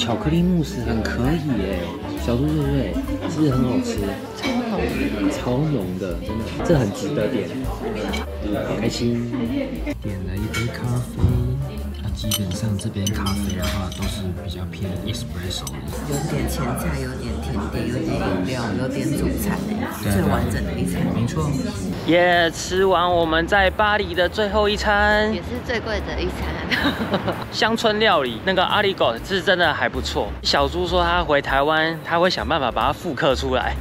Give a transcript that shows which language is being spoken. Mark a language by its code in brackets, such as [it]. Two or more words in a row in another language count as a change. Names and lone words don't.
[zh] 巧克力慕斯很可以耶，小豬对不对？是不是很好吃？超濃，超濃的，真的，這很值得點。好開心，點了1杯咖啡， 那基本上這邊咖啡的話都是比較偏 espresso 的，有點前菜，有點甜點，有點飲料，有點主餐，最完整的一餐。沒錯。耶，吃完我們在巴黎的最後一餐，也是最貴的一餐。鄉村料理，那個阿里狗是真的還不錯。小豬說他回台灣，他會想辦法把它復刻出來。